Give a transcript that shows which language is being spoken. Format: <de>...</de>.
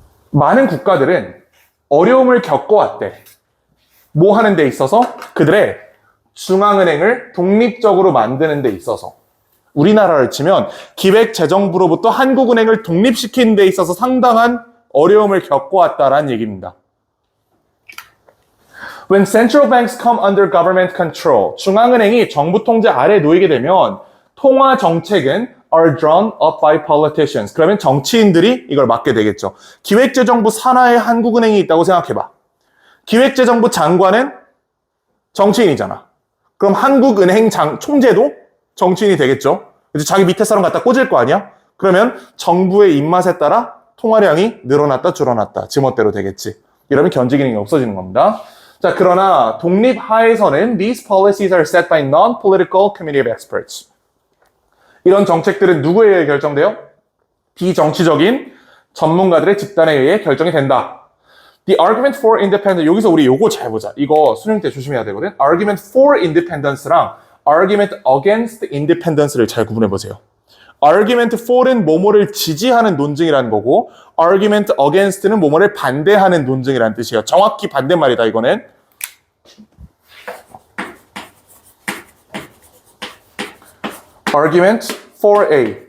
<ko>많은 국가들은 어려움을 겪어왔대. 뭐 하는 데 있어서? 그들의 중앙은행을 독립적으로 만드는 데 있어서. 우리나라를 치면 기획재정부로부터 한국은행을 독립시키는 데 있어서 상당한 어려움을 겪어왔다라는 얘기입니다.</ko> <en>When central banks come under government control,</en> <ko>중앙은행이 정부 통제 아래에 놓이게 되면 통화 정책은</ko> <en>are drawn up by politicians.</en> <ko>그러면 정치인들이 이걸 맡게 되겠죠. 기획재정부 산하에 한국은행이 있다고 생각해봐. 기획재정부 장관은 정치인이잖아. 그럼 한국은행 총재도 정치인이 되겠죠. 그래서 자기 밑에 사람 갖다 꽂을 거 아니야? 그러면 정부의 입맛에 따라 통화량이 늘어났다 줄어났다 지멋대로 되겠지. 이러면 견제 기능이 없어지는 겁니다. 자, 그러나 독립하에서는</ko> <en>these policies are set by non-political committee of experts.</en> <ko>이런 정책들은 누구에 의해 결정돼요? 비정치적인 전문가들의 집단에 의해 결정이 된다.</ko> <en>The argument for independence,</en> <ko>여기서 우리 요거 잘 보자. 이거 수능 때 조심해야 되거든.</ko> <en>Argument for independence</en> <ko>랑</ko> <en>Argument against independence</en> <ko>를 잘 구분해 보세요. Argument for는 뭐뭐를 지지하는 논증이라는 거고 Argument against는 뭐뭐를 반대하는 논증이라는 뜻이에요. 정확히 반대말이다 이거는.</ko> <en>Argument for A.</en>